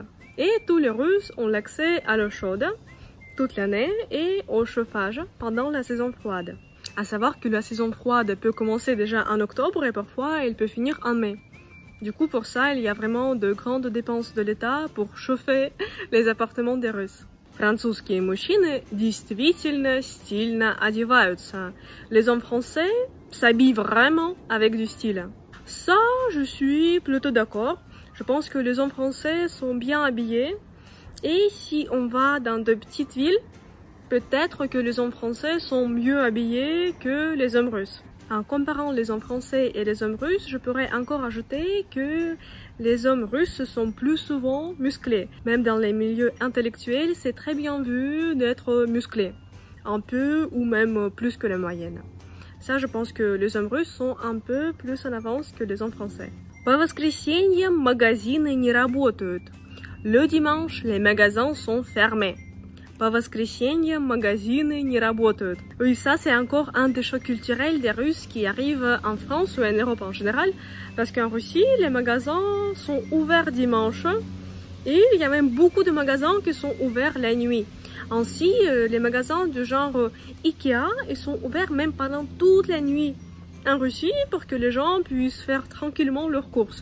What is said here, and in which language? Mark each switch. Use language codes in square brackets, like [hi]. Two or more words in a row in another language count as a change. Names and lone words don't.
[fr] Et tous les Russes ont l'accès à l'eau chaude toute l'année et au chauffage pendant la saison froide. À savoir que la saison froide peut commencer déjà en octobre et parfois elle peut finir en mai. Du coup, pour ça, il y a vraiment de grandes dépenses de l'État pour chauffer les appartements des Russes. [ru] Французские мужчины действительно стильно одеваются. [fr] Les hommes français s'habillent vraiment avec du style. Ça, je suis plutôt d'accord. Je pense que les hommes français sont bien habillés. Et si on va dans de petites villes, peut-être que les hommes français sont mieux habillés que les hommes russes. En comparant les hommes français et les hommes russes, je pourrais encore ajouter que les hommes russes sont plus souvent musclés. Même dans les milieux intellectuels, c'est très bien vu d'être musclé. Un peu ou même plus que la moyenne. Ça, je pense que les hommes russes sont un peu plus en avance que les hommes français. [ru] По воскресеньям магазины не работают. [fr] Le dimanche, les magasins sont fermés. [ru] По воскресеньям магазины не работают. [fr] Oui, ça c'est encore un des chocs culturels des Russes qui arrivent en France ou en Europe en général. Parce qu'en Russie, les magasins sont ouverts dimanche. Et il y a même beaucoup de magasins qui sont ouverts la nuit. Ainsi, les magasins du genre Ikea, ils sont ouverts même pendant toute la nuit en Russie pour que les gens puissent faire tranquillement leurs courses.